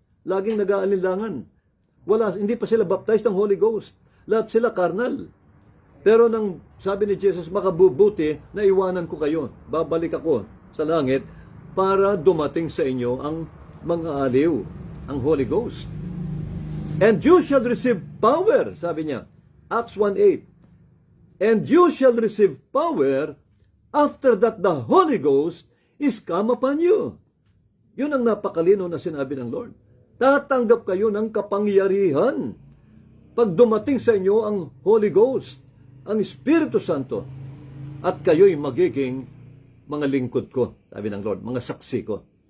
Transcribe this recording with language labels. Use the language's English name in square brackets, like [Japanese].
[Filipino] Laging nag-aalinlangan. Hindi pa sila baptized ng Holy Ghost. Lahat sila carnal. Pero nang sabi ni Jesus, makabubuti na iwanan ko kayo. Babalik ako sa langit para dumating sa inyo ang mga aliw, ang Holy Ghost. [English] And you shall receive power, [Filipino] sabi niya. [English] Acts 1:8. And you shall receive power after that the Holy Ghost is come upon you. [Filipino] Yun ang napakalino na sinabi ng Lord. Tatanggap kayo ng kapangyarihan pag dumating sa inyo ang Holy Ghost, ang Espiritu Santo, at kayo'y magiging mga lingkod ko, sabi ng Lord, mga saksi ko.